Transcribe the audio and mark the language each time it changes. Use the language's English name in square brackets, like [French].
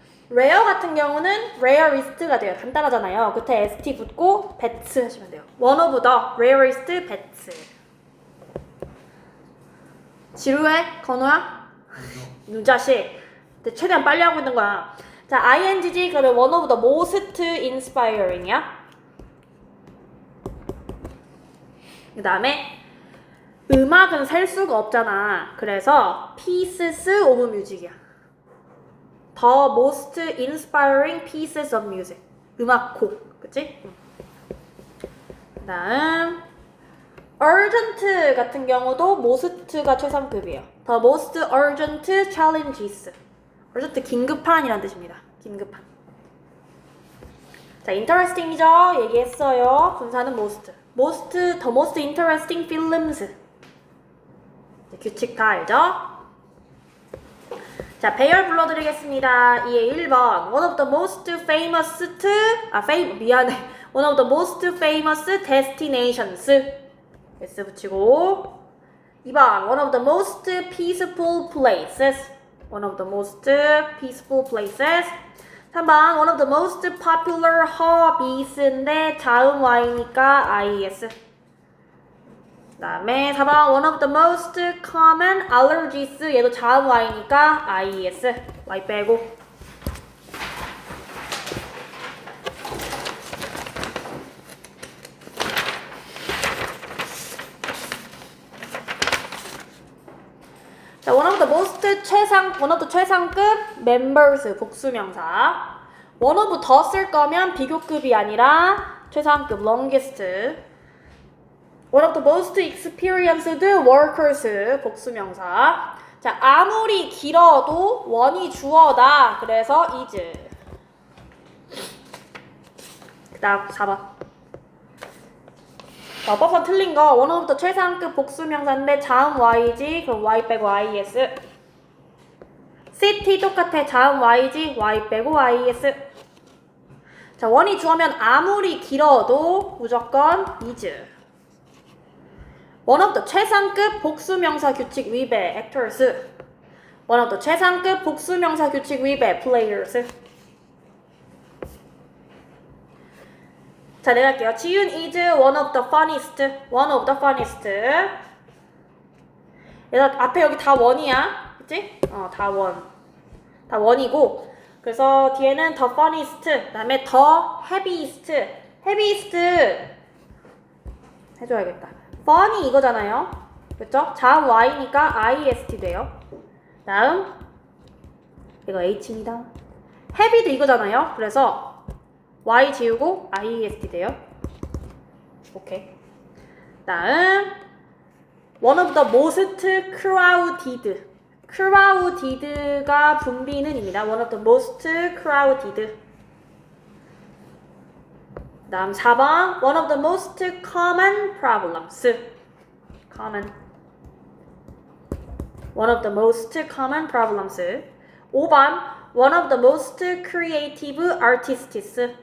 [Korean] rare 같은 경우는 rarest가 돼요. 간단하잖아요. 끝에 st 붙고 bets 하시면 돼요. [English] one of the rarest bets. [Korean] 지루해? 건우야? 누자식. 최대한 빨리 하고 있는 거야. [English] 자, ingg 그러면 one of the most inspiring이야. [Korean] 그 다음에 음악은 셀 수가 없잖아. [English] 그래서 pieces of music이야. The most inspiring pieces of music. [Korean] 음악곡. 그치? 그 다음 urgent 같은 경우도 most가 최상급이에요. [English] The most urgent challenges. [Korean] urgent 긴급한이란 뜻입니다. 긴급한. 자, interesting이죠? 얘기했어요. 분사는 most. [English] the most interesting films. [Korean] 규칙 다 알죠? 자, 배열 불러드리겠습니다. [English] 이에 1번 one of the most famous [Korean] 미안해. [English] one of the most famous destinations. S 붙이고 2번 one of the most peaceful places. one of the most peaceful places. 3번 one of the most popular hobbies인데 [Korean] 자음 Y니까 IES. [English] 그 다음에 4번 one of the most common allergies. [Korean] 얘도 자음 Y니까 IES. Y 빼고. [English] 자, one of the 최상급 members 복수명사. one of [Korean] 더 쓸 거면 비교급이 아니라 최상급 longest. [English] one of the most experienced workers 복수명사. [Korean] 자, 아무리 길어도 원이 주어다. 그래서 is. 그 다음 4번. 법선 틀린 거 one of the 최상급 복수명사인데 자음 Y지. 그럼 Y 빼고 IES. city 똑같아. 자음 Y지. Y 빼고 IES. 자, 원이 주어면 아무리 길어도 무조건 is. [English] one of the [Korean] 최상급 복수명사 규칙 위배 actors. [English] one of the [Korean] 최상급 복수명사 규칙 위배 players. 자, 내가 할게요. [English] 지윤 is one of the funniest. one of the funniest. [Korean] 얘가 앞에 여기 다 원이야. 그치? 다 원. 다 원이고. 그래서 뒤에는 [English] the funniest. [Korean] 그 다음에 [English] the happiest. happiest. [Korean] 해줘야겠다. funny 이거잖아요. 그쵸? 자음 Y니까 IEST 돼요. 다음 이거 H입니다. have도 이거잖아요. 그래서 Y 지우고 IEST 돼요. [English] 오케이. 다음 one of the most crowded. [Korean] crowded가 분비는입니다. [English] one of the most crowded. 다음 4번 one of the most common problems. common. one of the most common problems. 5번 one of the most creative artists.